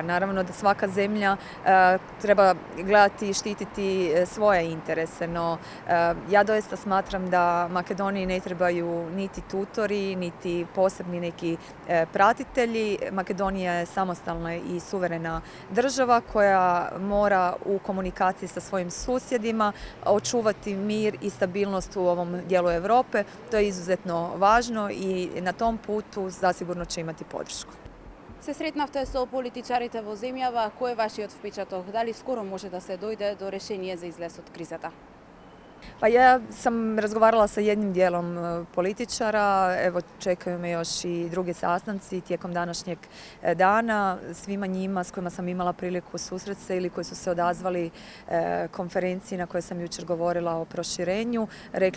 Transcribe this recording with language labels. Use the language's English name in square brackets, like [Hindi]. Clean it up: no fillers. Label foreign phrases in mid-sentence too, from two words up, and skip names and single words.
[Croatian] Naravno da svaka zemlja treba gledati i štititi svoje interese, no ja doista smatram da Makedoniji ne trebaju niti tutori, niti posebni neki pratitelji. Makedonija je samostalna i suverena država koja mora u komunikaciji sa svojim susjedima očuvati mir i stabilnost u ovom dijelu Europe. To je izuzetno važno i na tom putu zasigurno će imati podršku. [Macedonian] Се сретнавте со политичарите во земјава, кој е вашиот впечаток? Дали скоро може да се дојде до решение за излез од кризата? [Croatian] Pa ja sam razgovarala sa jednim dijelom političara, evo čekaju me još i drugi sastanci tijekom današnjeg dana. Svima njima s kojima sam imala priliku susresti se ili koji su se odazvali konferenciji na kojoj sam jučer govorila o proširenju, rekla